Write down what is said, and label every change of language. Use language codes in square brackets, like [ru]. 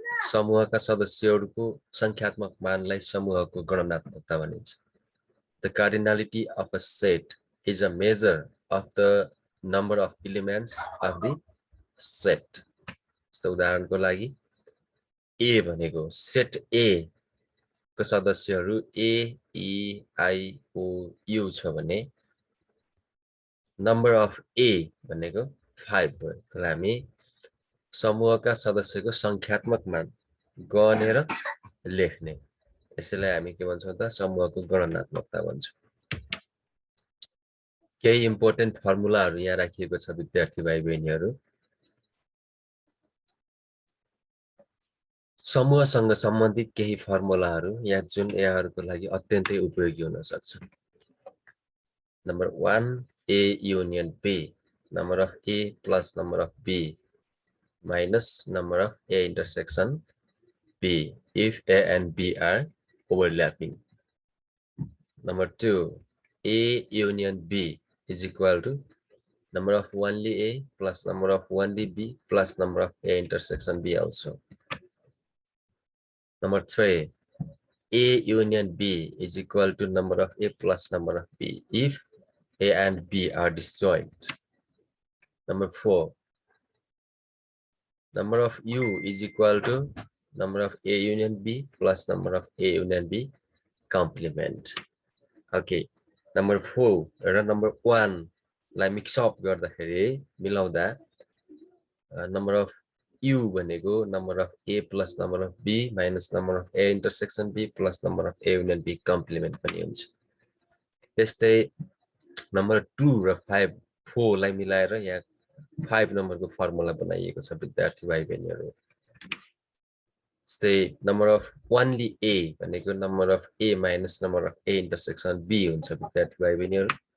[ne] समूहका सदस्यहरूको संख्यात्मक मानलाई समूहको गणनात्मकता भनिन्छ। [en] The cardinality of a set is a measure of the number of elements of the set। [ne] जस्तो उदाहरणको लागि A भनेको सेट A को सदस्यहरू A, E, I, O, U छ भने नम्बर अफ A भनेको 5 भयो। तर हामी समूहका सदस्यको संख्यात्मक मान गनेर लेख्ने, यसैलाई हामी के भन्छौं त समूहको गणनात्मकता भन्छौं। केही इम्पोर्टेन्ट फर्मुलाहरू यहाँ राखिएको छ विद्यार्थी भाइ बहिनीहरू। समूहसँग सम्बन्धित केही फर्मुलाहरू यहाँ जुन यहाँहरूको लागि अत्यन्तै उपयोगी हुन सक्छ। [en] Number 1, A union B, number of A plus number of B minus number of A intersection B if A and B are overlapping. Number 2, A union B is equal to number of only A plus number of only B plus number of A intersection B also. Number 3, A union B is equal to number of A plus number of B if A and B are disjoint. Number 4, number of U is equal to number of A union B plus number of A union B complement. Okay, number 4 [ne] र [en] number 1 [ne] लाई mix up गर्दाखेरि मिलाउँदा [en] number of U [ne] भनेको [en] number of A plus number of B minus number of A intersection B plus number of A union B complement [ne] पनि हुन्छ। त्यस्तै number 2 र 5, 4 लाई मिलाएर यहाँ 5 नम्बरको फर्मुला बनाइएको छ विद्यार्थी भाइ बहिनीहरू। [en] त्यस्तै number of only A [ne] भनेको [en] number of A minus number of A intersection B [ne] हुन्छ विद्यार्थी भाइ बहिनीहरू।